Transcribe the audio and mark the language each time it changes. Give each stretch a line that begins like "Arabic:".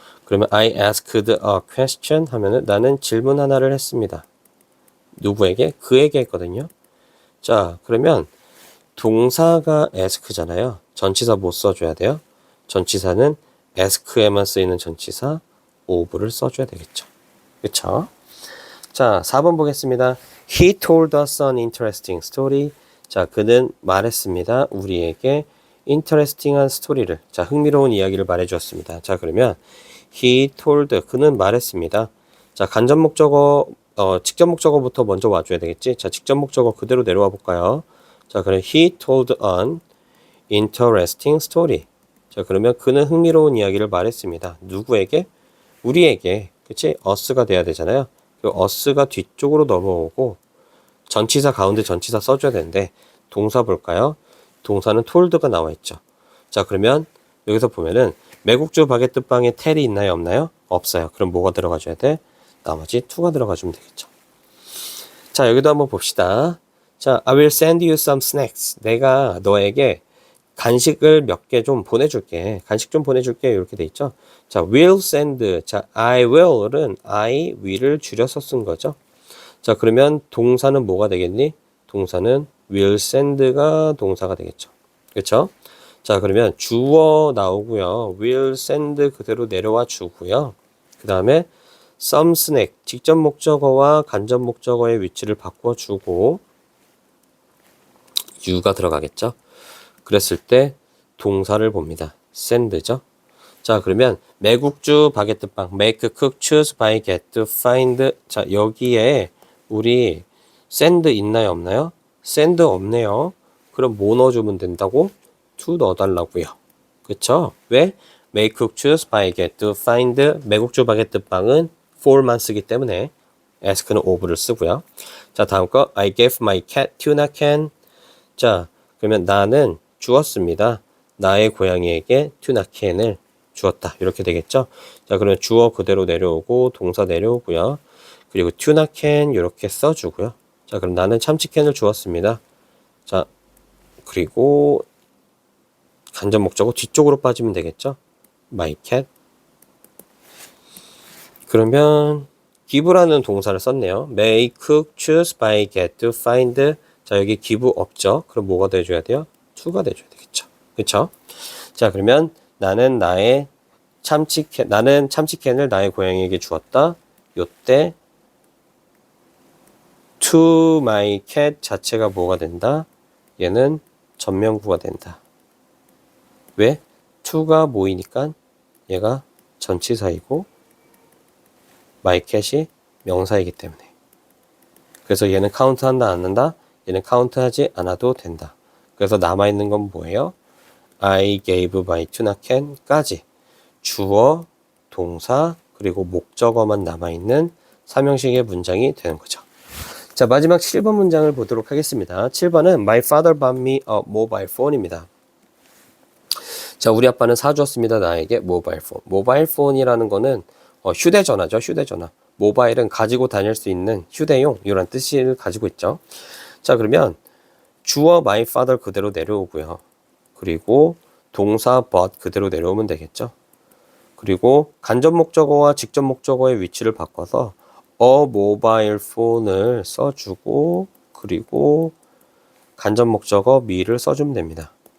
Korean: 그러면
English: I asked a question
Korean: 하면은 나는 질문 하나를 했습니다. 누구에게? 그에게 했거든요. 자, 그러면 동사가 ask잖아요. 전치사 뭐 써줘야 돼요? 전치사는 ask에만 쓰이는 전치사 of를 써줘야 되겠죠. 그쵸? 자, 4번 보겠습니다.
English: He told us an interesting story.
Korean: 자, 그는 말했습니다. 우리에게 interesting한 스토리를, 자, 흥미로운 이야기를 말해 주었습니다. 자, 그러면
English: he told,
Korean: 그는 말했습니다. 자, 간접 목적어, 직접 목적어부터 먼저 와줘야 되겠지? 자, 직접 목적어 그대로 내려와 볼까요?
English: 자, 그럼 he told an interesting story.
Korean: 자, 그러면 그는 흥미로운 이야기를 말했습니다. 누구에게? 우리에게. 그치? us가 돼야 되잖아요. 그 us가 뒤쪽으로 넘어오고 전치사 가운데 전치사 써줘야 되는데 동사 볼까요? 동사는 told가 나와 있죠. 자, 그러면 여기서 보면은 매국주 바게트 빵에 텔이 있나요? 없나요? 없어요. 그럼 뭐가 들어가줘야 돼? 나머지 to가 들어가주면 되겠죠. 자, 여기도 한번 봅시다.
English: 자, I will send you some snacks.
Korean: 내가 너에게 간식을 몇 개 좀 보내줄게. 간식 좀 보내줄게. 이렇게 돼 있죠. 자, will send. 자, I will은 I will을 줄여서 쓴 거죠. 자, 그러면 동사는 뭐가 되겠니? 동사는 will send가 동사가 되겠죠. 그렇죠? 자, 그러면 주어 나오고요. will send 그대로 내려와 주고요. 그 다음에 some snack, 직접 목적어와 간접 목적어의 위치를 바꿔주고 you가 들어가겠죠. 그랬을 때 동사를 봅니다. send죠. 자, 그러면 매국주 바게트빵 make, cook, choose, buy, get, find. 자, 여기에 우리 send 있나요? 없나요? send 없네요. 그럼 뭐 넣어주면 된다고? to 넣어달라고요. 그쵸? 왜?
English: make, cook, choose, buy, get, find.
Korean: 매국주 바게트빵은 for만 쓰기 때문에 ask는 of를 쓰고요.
English: 자, 다음 거 I gave my cat tuna can.
Korean: 자, 그러면 나는 주었습니다. 나의 고양이에게 튜나 캔을 주었다. 이렇게 되겠죠? 자, 그러면 주어 그대로 내려오고 동사 내려오고요. 그리고 튜나 캔 이렇게 써주고요. 자, 그럼 나는 참치캔을 주었습니다. 자, 그리고 간접 목적어 뒤쪽으로 빠지면 되겠죠?
English: My cat.
Korean: 그러면 give라는 동사를 썼네요.
English: make, cook, choose, buy, get, find.
Korean: 자, 여기 give 없죠? 그럼 뭐가 돼줘야 돼요? to가 돼줘야 되겠죠. 그쵸? 자, 그러면 나는 참치캔을 나의 고양이에게 주었다. 요때 to my cat 자체가 뭐가 된다? 얘는 전면구가 된다. 왜? to가 모이니까 얘가 전치사이고 my cat이 명사이기 때문에. 그래서 얘는 카운트한다 안 한다? 얘는 카운트하지 않아도 된다. 그래서 남아있는 건 뭐예요?
English: I gave my tuna can
Korean: 까지 주어, 동사, 그리고 목적어만 남아있는 삼형식의 문장이 되는 거죠. 자, 마지막 7번 문장을 보도록 하겠습니다.
English: 7번은 My father bought me a mobile phone입니다.
Korean: 자, 우리 아빠는 사주었습니다. 나에게 모바일 폰. 모바일 폰이라는 거는 휴대전화죠. 휴대전화. 모바일은 가지고 다닐 수 있는 휴대용 이런 뜻을 가지고 있죠. 자, 그러면 주어 my father 그대로 내려오고요. 그리고 동사 but 그대로 내려오면 되겠죠. 그리고 간접 목적어와 직접 목적어의 위치를 바꿔서 a mobile phone을 써주고 그리고 간접 목적어 me를 써주면 됩니다.